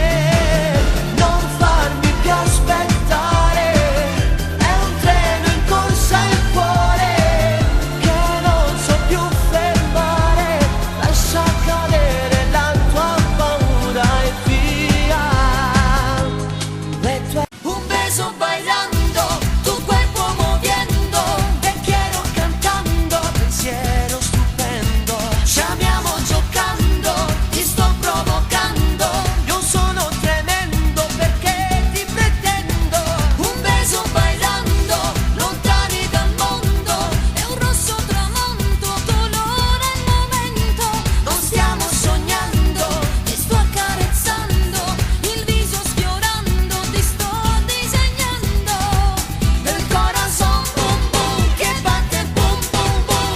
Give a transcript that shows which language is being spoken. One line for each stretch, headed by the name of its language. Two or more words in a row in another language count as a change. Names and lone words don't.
Italian: Non farmi più aspettare, è un treno in corsa il cuore che non so più fermare. Lascia cadere la tua paura e via.
Spanish: Un beso bailando, tu cuerpo moviendo, te quiero cantando,
Italian: pensiero stupendo. Ci amiamo giocando, ti sto provocando. Io sono tremendo perché ti pretendo.
Spanish: Un beso bailando,
Italian: lontani dal mondo. È un rosso tramonto, dolore al momento. Non stiamo sognando, ti sto accarezzando. Il viso sfiorando, ti sto disegnando.
Spanish: El corazon
Italian: boom boom che batte boom boom boom.